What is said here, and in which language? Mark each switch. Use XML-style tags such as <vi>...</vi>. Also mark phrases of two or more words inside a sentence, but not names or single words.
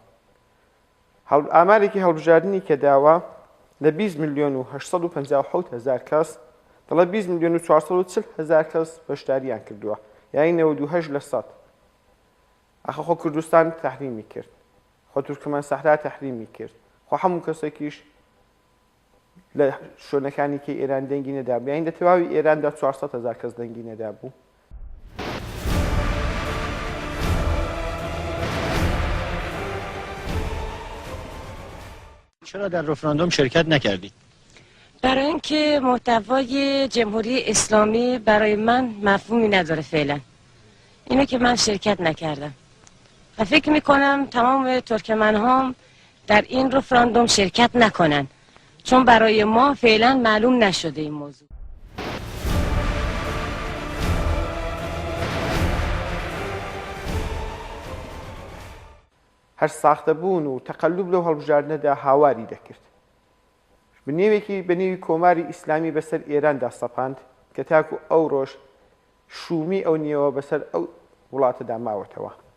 <ckb>ئامارێکی هەڵبژاردننی کە داوە لە 20,857,000 کەس دەڵێ 20,440,000 کەس بەشداریان کردووە. یانی 92% ئەخە خۆ کوردستان تەحریمی کرد. خۆ تورکمان سەحرا تەحریمی کرد. خۆ هەموو کەسێکیش لە شوێنەکانی کە ئێران دەنگی نەدابوو. یانی لە تەواوی ئێراندا 400,000 کەس دەنگی نەدابوو.</ckb> <fa>چرا در رفراندوم شرکت نکردید؟ برای اینکه محتوای جمهوری اسلامی برای من مفهومی نداره فعلا. اینه که من شرکت نکردم و فکر میکنم تمام ترکمن‌ها در این رفراندوم شرکت نکنن چون برای ما فعلا معلوم نشده این موضوع.</fa> <ckb>هەر ساختەبوون و تەقەلوب لەو هەڵبژاردنەدا هاواری دەکرد. بە نێوی کۆماری ئیسلامی بەسەر ئێراندا سەپاند کە تاکو ئەو ڕۆژ شومی ئەو نیەوە بەسەر ئەو وڵاتەدا ماوەتەوە.</ckb>